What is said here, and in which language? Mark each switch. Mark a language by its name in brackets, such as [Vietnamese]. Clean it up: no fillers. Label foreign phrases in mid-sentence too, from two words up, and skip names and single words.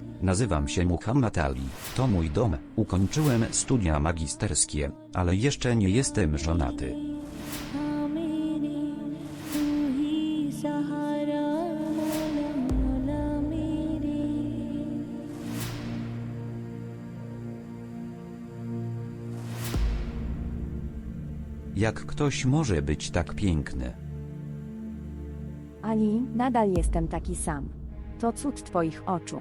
[Polish] Nazywam się Muhammad Ali, to mój dom, ukończyłem studia magisterskie, ale jeszcze nie jestem żonaty. [Hindi] हाँ मेरी तू ही सहारा मौला मौला मेरे [Polish] Jak ktoś może być tak piękny? Ali, nadal jestem taki sam. To cud twoich oczu.